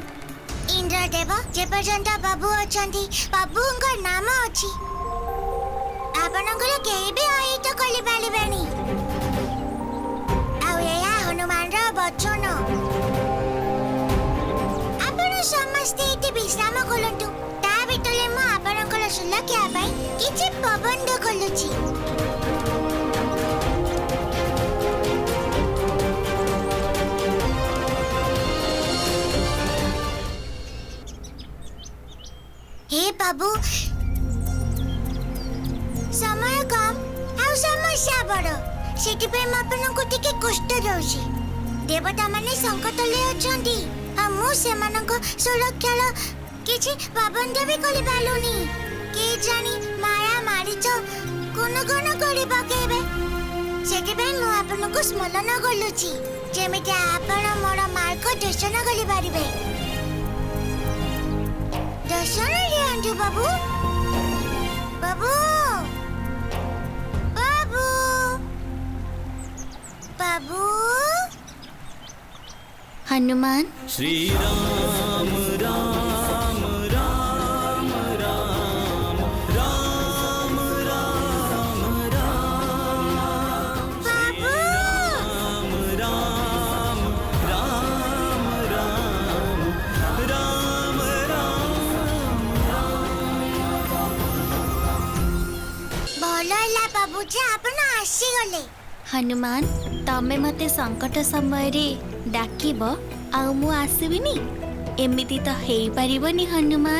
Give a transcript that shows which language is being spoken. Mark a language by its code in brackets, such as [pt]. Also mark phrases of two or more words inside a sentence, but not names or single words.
[or] ଇନ୍ଦ୍ରଦେବ, ଯେପର୍ଯ୍ୟନ୍ତ ବାବୁ ଅଛନ୍ତି, ବାବୁଙ୍କ ନାମ ଅଛି, ଆପଣଙ୍କର କେହି ବି ଅହିତ କରିପାରିବେନି। ଆଉ ଏହା ହନୁମାନର ବଚନ। ଆପଣ ସମସ୍ତେ ଏଠି ବିଶ୍ରାମ କରନ୍ତୁ, ତା ଭିତରେ ସୁଲକ୍ଷା ପାଇଁ କିଛି ପ୍ରବନ୍ଧ ଖୋଲୁଛି। [hi] हे बाबू समय कम [or] ଆଉ ସମସ୍ୟା ବଡ଼ ସେଥିପାଇଁ ମୁଁ ଆପଣଙ୍କୁ ଟିକେ କଷ୍ଟ ଦେଉଛି। ଦେବତା ମାନେ ସଙ୍କଟରେ ଅଛନ୍ତି ଆଉ ମୁଁ ସେମାନଙ୍କ ସୁରକ୍ଷାର କିଛି ପ୍ରବନ୍ଧ ବି କରିପାରିଲୁନି। କିଏ ଜାଣି ମାୟା ମାରିଛ କଣ କଣ କରି ପକେଇବେ। ସେଥିପାଇଁ ମୁଁ ଆପଣଙ୍କୁ ସ୍ମରଣ କରୁଛି ଯେମିତି ଆପଣ ମୋର ମାର୍ଗଦର୍ଶନ କରିପାରିବେ। ଦର୍ଶନ ଦିଅନ୍ତୁ ବାବୁ। ବାବୁ ବାବୁ बाबू हनुमान श्री राम राम राम राम राम राम राम बाबू राम राम राम राम राम ଭଲ ହେଲା ବାବୁजी ଆପଣ ଆସିଗଲେ। ହନୁମାନ ତମେ ମତେ ସଙ୍କଟ ସମୟରେ ଡାକିବ ଆଉ ମୁଁ ଆସିବିନି? ଏମିତି ତ ହେଇପାରିବନି ହନୁମାନ।